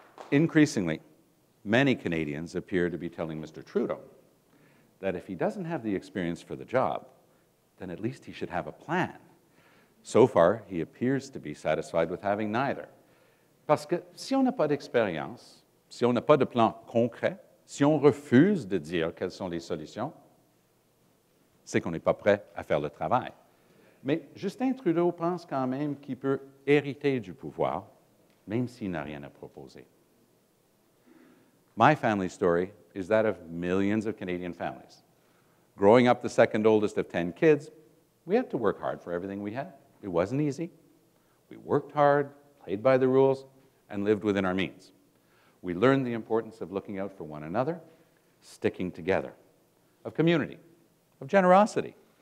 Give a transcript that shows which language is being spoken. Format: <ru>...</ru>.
<en>Increasingly, many Canadians appear to be telling Mr. Trudeau that if he doesn't have the experience for the job, then at least he should have a plan. So far, he appears to be satisfied with having neither.</en> <fr>Parce que si on n'a pas d'expérience, si on n'a pas de plan concret, si on refuse de dire quelles sont les solutions, c'est qu'on n'est pas prêt à faire le travail. Mais Justin Trudeau pense quand même qu'il peut hériter du pouvoir, même s'il n'a rien à proposer.</fr> <en>My family story is that of millions of Canadian families. Growing up the second oldest of 10 kids, we had to work hard for everything we had. It wasn't easy. We worked hard, played by the rules, and lived within our means. We learned the importance of looking out for one another, sticking together, of community, of generosity.</en>